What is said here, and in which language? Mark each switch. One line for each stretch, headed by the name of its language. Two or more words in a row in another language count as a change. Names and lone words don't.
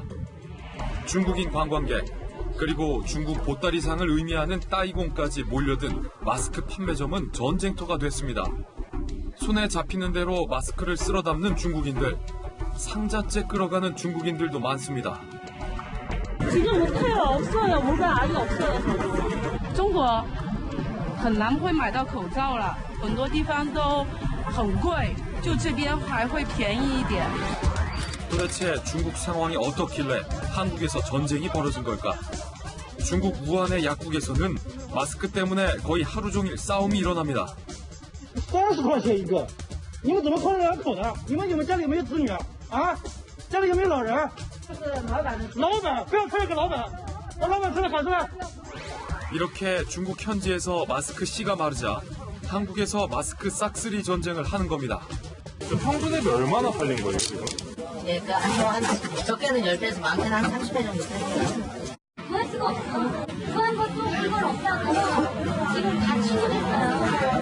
Korean: 중국인 관광객, 그리고 중국 보따리상을 의미하는 따이공까지 몰려든 마스크 판매점은 전쟁터가 됐습니다. 손에 잡히는 대로 마스크를 쓸어 담는 중국인들, 상자째 끌어가는 중국인들도 많습니다. 지금 못해요. 없어요. 뭐가 아예 없어요.
Chinese: 중국 很难会买到口罩了，很多地方都很贵，就这边还会便宜一点。 도대체 중국 상황이 어떻길래 한국에서 전쟁이 벌어진 걸까? 중국 우한의 약국에서는 마스크 때문에 거의 하루 종일 싸움이 일어납니다. 30 块钱一个，你们怎么扣得了口罩？你们家里有没有子女啊？家里有没有老人？老板，不要看这个老板，把老板出来喊出来。
Korean: 이렇게 중국 현지에서 마스크 씨가 마르자 한국에서 마스크 싹쓸이 전쟁을 하는 겁니다. 평균액이 얼마나 팔린 거예요, 지금? 예, 한 적게는 10배에서 많게는 한 30배 정도 팔려요. 구할 수가 없어. 구한 것도 이걸 없다고 지금 다 취소됐어요.